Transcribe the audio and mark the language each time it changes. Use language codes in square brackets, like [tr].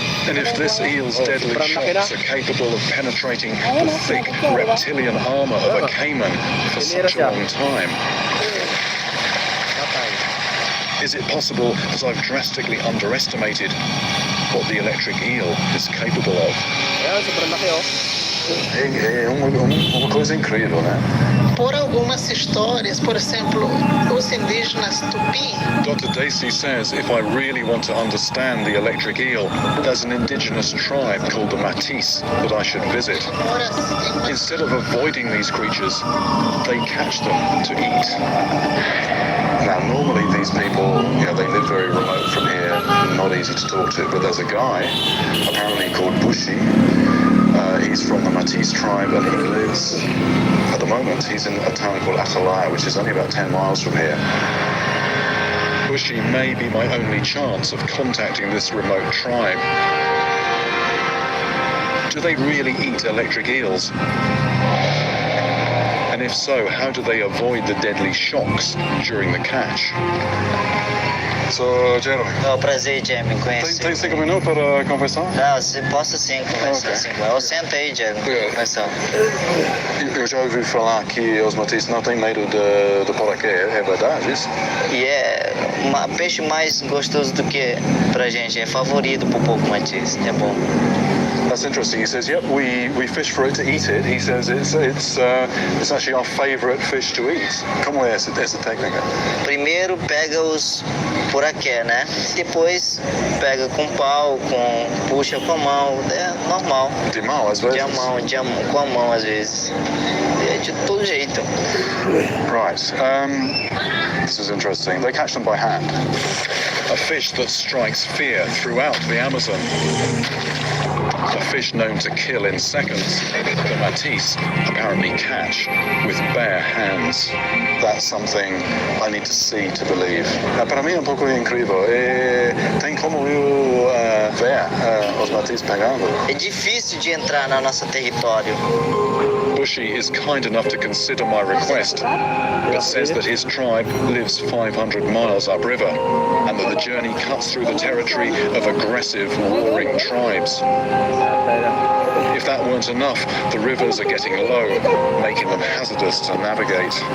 [en] And if this eel's deadly shocks are capable of penetrating the thick reptilian armor of a caiman for such a long time, is it possible that I've drastically underestimated what the electric eel is capable of? [pt] É uma coisa incrível, né? Por algumas histórias, por exemplo, os indígenas Tupi. [en] Dr. Dacey says if I really want to understand the electric eel, there's an indigenous tribe called the Matisse that I should visit. Instead of avoiding these creatures, they catch them to eat. Now, normally these people, they live very remote from here, not easy to talk to, but there's a guy, apparently called Bushi. He's from the Matisse tribe and he lives, at the moment, he's in a town called Atalaya, which is only about 10 miles from here. Bushi may be my only chance of contacting this remote tribe. Do they really eat electric eels? And if so, how do they avoid the deadly shocks during the catch? [pt] Sou Jeremy. É um prazer, Jamie, conhecer. Tem 5 minutos para conversar? Não, se posso sim conversar Ok. assim com ela. Senta aí, Jamie, conversar. Eu já ouvi falar que os matistas não têm medo de poraquê, é verdade isso? E é peixe mais gostoso do que pra gente, é favorito pro povo matista, é bom. [en] That's interesting. He says, "Yep, we fish for it to eat it." He says it's actually our favourite fish to eat. [pt] Como é essa técnica? Primeiro pega os poraqué, né? Depois pega com pau, puxa com a mão, é normal. De mão, às vezes? Com a mão às vezes. É de todo jeito. [en] Right. This is interesting. They catch them by hand. A fish that strikes fear throughout the Amazon. A fish known to kill in seconds, the matisse apparently catch with bare hands. That's something I need to see to believe. [pt] Para mim é um pouco incrível. Tem como eu ver os matisses pegando? É difícil de entrar no nosso território. [en] Bushy is kind enough to consider my request, but says that his tribe lives 500 miles upriver and that the journey cuts through the territory of aggressive, warring tribes. If that weren't enough, the rivers are getting low, making them hazardous to navigate.